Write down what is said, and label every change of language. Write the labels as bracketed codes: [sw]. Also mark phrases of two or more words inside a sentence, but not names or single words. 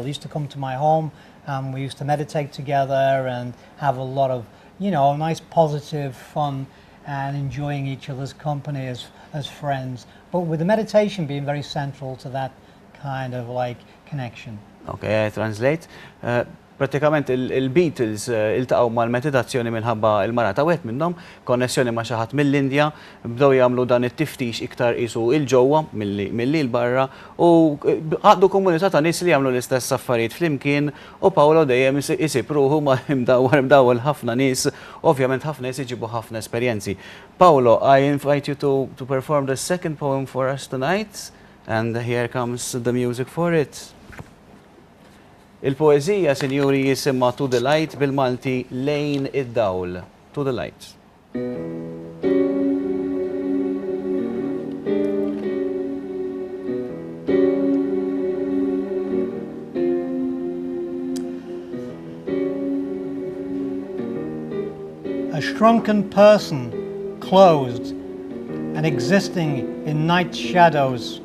[en] They used to come to my home, and we used to meditate together and have a lot of, you know, nice positive fun and enjoying each other's company as friends. But with the meditation being very central to that kind of like connection. Okay, I translate. [mt] Pratikament il-Beatles iltaqgħu mal-meditazzjoni minħabba il-marata wieħed minnhom, konnessjoni ma' xi ħadd mill-Indja, bdew jagħmlu dan it-tiftix iktar qisu il-ġewwa milli l-barra u għaqdu komunità ta' nies li jagħmlu l-istess affarijiet flimkien u Paolo dejjem isib ruħu ma' imdawwel ħafna nies, ovvjament ħafna nies iġibu ħafna esperjenzi. [en] Paolo, I invite you to perform the second poem for us tonight, and here comes the music for it. [mt] Il-poezija, sinjuri, jisimma [en] To the Light [mt] bil-Malti lejn id-dawl. [en] To the Light. A shrunken person, closed and existing in night shadows.